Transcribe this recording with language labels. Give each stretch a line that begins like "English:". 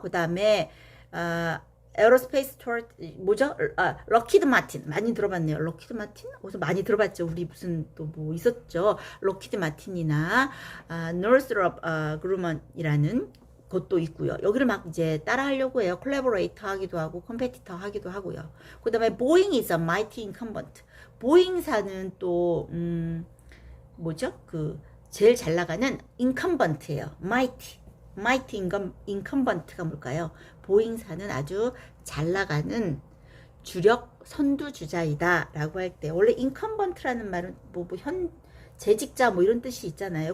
Korean: 그 다음에 에어로스페이스 뭐죠? 럭키드 마틴 많이 들어봤네요. 럭키드 마틴? 어디서 많이 들어봤죠. 우리 무슨 또 뭐 있었죠. 럭키드 마틴이나 노스럽 그루먼이라는 것도 있고요. 여기를 막 이제 따라하려고 해요. 콜라보레이터 하기도 하고 컴페티터 하기도 하고요. 그 다음에
English: 보잉 is a mighty incumbent.
Korean: 보잉사는 또 뭐죠? 그 제일 잘 나가는 incumbent예요.
English: mighty incumbent
Korean: 가 뭘까요? 보잉사는 아주 잘 나가는 주력 선두주자이다 라고 할 때, 원래 incumbent라는 말은 재직자 뭐 이런 뜻이 있잖아요.